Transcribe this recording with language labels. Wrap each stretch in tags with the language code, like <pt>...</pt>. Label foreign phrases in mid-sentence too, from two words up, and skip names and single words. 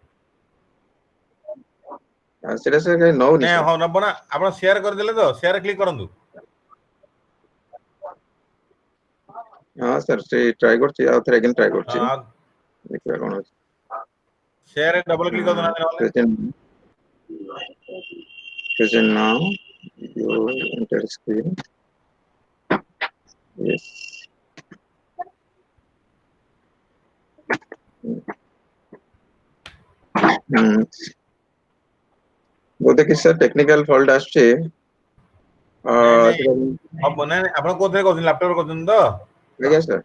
<or>ସେଟା ସାର୍ କାଇଁ ନଉନି ନାଇଁ ସାର୍। ହଁ ନବ ନା, ଆପଣ ସେୟାର କରିଦେଲେ ତ,</or> <en>share click</en> <or>କରନ୍ତୁ। ହଁ ସାର୍, ସେ ଟ୍ରାଏ କରୁଛି, ଆଉ ଥରେ ଟ୍ରାଏ କରୁଛି, ଦେଖିବା କଣ ଅଛି।</or> <en>share double click</en> <or>କରିଦେଉନାହାନ୍ତି ନହେଲେ।</or> <en>Present now, your entire screen. Yes.</en> <or>ବୋଧେ କିଛି ସାର୍</or> <en>technical fault</en> <or>ଆସୁଛି। ନାଇଁ ନାଇଁ ହବ, ନାଇଁ ଆପଣ କୋଉଥିରେ କରୁଛନ୍ତି? ଲାପଟପରେ କରୁଛନ୍ତି ତ? ଆଜ୍ଞା ସାର୍।</or>